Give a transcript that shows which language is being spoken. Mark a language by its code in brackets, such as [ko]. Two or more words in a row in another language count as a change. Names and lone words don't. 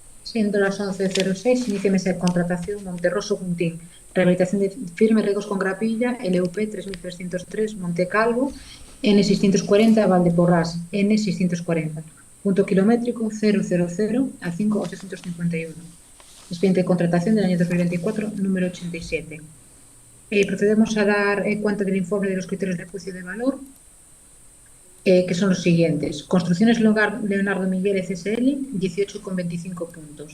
[es] Siendo las 11:06, inicia mesa de contratación Monterroso Juntín. Rehabilitación de firme, regos con grapilla, LUP 3303, Montecalvo, N640, Valdeporrás, N640. Punto kilométrico 000 a 5.851. Expediente de contratación del año 2024, número 87. Procedemos a dar cuenta del informe de los criterios de juicio de valor, que son los siguientes. Construcciones Leonardo Miguel SL, 18,25 puntos.